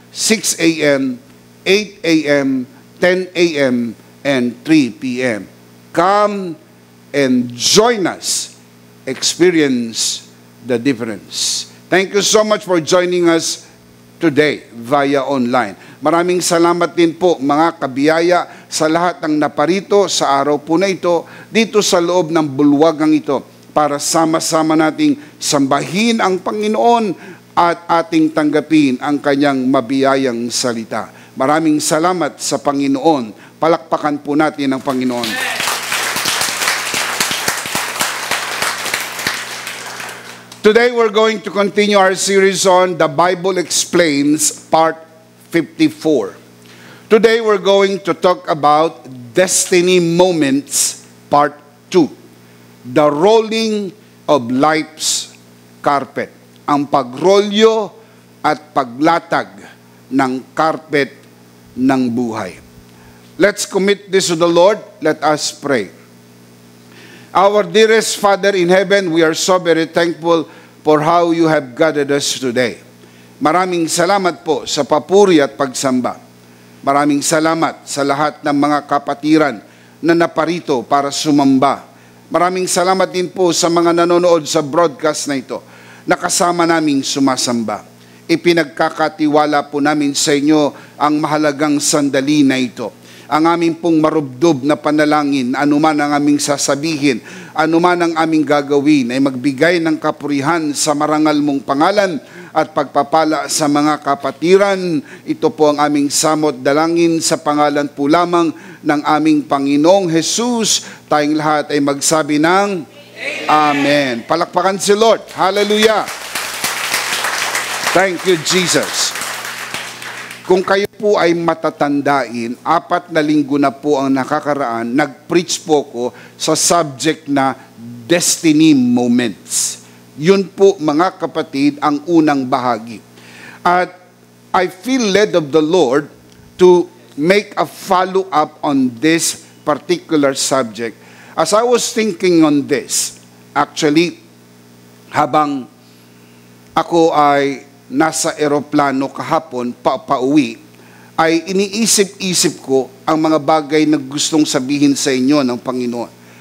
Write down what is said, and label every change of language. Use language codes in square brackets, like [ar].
[en] 6 a.m., 8 a.m., 10 a.m., and 3 p.m. Come and join us. Experience the difference. Thank you so much for joining us today via online. [tl] Maraming salamat din po mga kabiyaya sa lahat ng naparito sa araw po na ito, dito sa loob ng bulwagang ito, para sama-sama nating sambahin ang Panginoon at ating tanggapin ang kanyang mabiyayang salita. Maraming salamat sa Panginoon. Palakpakan po natin ang Panginoon. [en] Today we're going to continue our series on The Bible Explains, Part 54. Today we're going to talk about destiny moments Part 2. The rolling of life's carpet. [tl] Ang pagrolyo at paglatag ng carpet ng buhay. [en] Let's commit this to the Lord. Let us pray. Our dearest Father in heaven, we are so very thankful for how you have guided us today. [tl] Maraming salamat po sa papuri at pagsamba. Maraming salamat sa lahat ng mga kapatiran na naparito para sumamba. Maraming salamat din po sa mga nanonood sa broadcast na ito na kasama naming sumasamba. Ipinagkakatiwala po namin sa inyo ang mahalagang sandali na ito. Ang aming pong marubdob na panalangin, anuman ang aming sasabihin, anuman ang aming gagawin, ay magbigay ng kapurihan sa marangal mong pangalan at pagpapala sa mga kapatiran. Ito po ang aming samot dalangin sa pangalan po lamang ng aming Panginoong Jesus. Tayong lahat ay magsabi ng Amen. Palakpakan si Lord. Hallelujah. [en] Thank you, Jesus. [tl] Kung kayo po ay matatandain, 4 na linggo na po ang nakakaraan, nag-preach po ko sa subject na destiny moments. Yun po, mga kapatid, ang unang bahagi. [en] At I feel led of the Lord to make a follow-up on this particular subject. As I was thinking on this, actually, [tl] habang ako ay nasa eroplano kahapon, pauwi, ay iniisip-isip ko ang mga bagay na gustong sabihin sa inyo ng Panginoon.